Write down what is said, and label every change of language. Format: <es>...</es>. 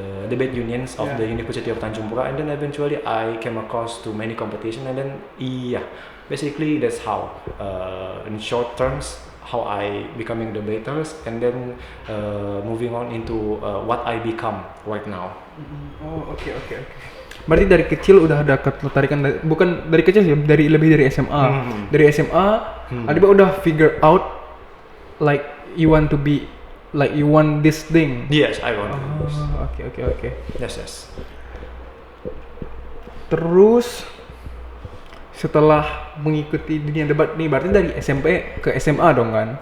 <en>debate unions of the University of Tanjung Pura, and then eventually I came across to many competition, and then basically that's how in short terms how I becoming debaters, and then moving on into what I become right now. Oh, oke.</en> <id>Berarti dari kecil udah ada ketertarikan, bukan dari kecil sih, lebih dari SMA. Dari SMA,</id> <en>Aldiba</en> <id>udah</id> <en>figure out you want to be you want this thing. Yes, I want.</en> <id>Oke.</id> <en>Yes.</en> <id>Terus setelah mengikuti dunia debat nih, berarti dari SMP ke SMA dong kan?</id>